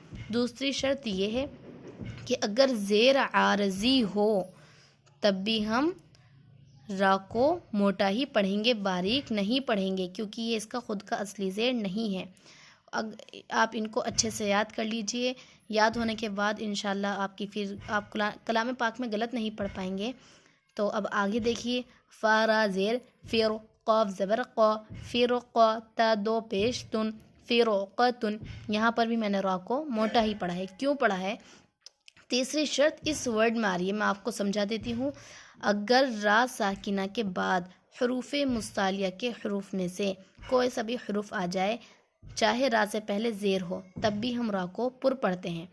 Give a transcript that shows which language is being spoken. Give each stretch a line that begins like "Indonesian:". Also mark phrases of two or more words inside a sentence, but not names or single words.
Urdu: دوسری شرط یہ ہے کہ اگر زیر عارضی ہو تب بھی ہم را کو موٹا ہی پڑھیں گے، باریک نہیں پڑھیں گے، کیونکہ یہ اس کا خود کا اصلی زیر نہیں ہے۔ آپ ان کو اچھے سے یاد کر لیجئے، یاد ہونے کے بعد انشاءاللہ آپ کلام پاک میں غلط نہیں پڑھ پائیں گے۔ تو اب آگے دیکھیے، فا را زیر، فیر قاف زبر قا، فیر قا، تا دو پیش تن، فیرقتن۔ یہاں پر بھی میں نے را کو موٹا ہی پڑھا ہے۔ کیوں پڑھا ہے؟ تیسری شرط اس ورڈ میں آ رہی ہے، میں آپ کو سمجھا دیتی ہوں۔ اگر را ساکنہ کے بعد حروف مستعلیہ کے حروف میں سے کوئی سا بھی حروف آ جائے، چاہے را سے پہلے زیر ہو، تب بھی ہم را کو پر پڑھتے ہیں۔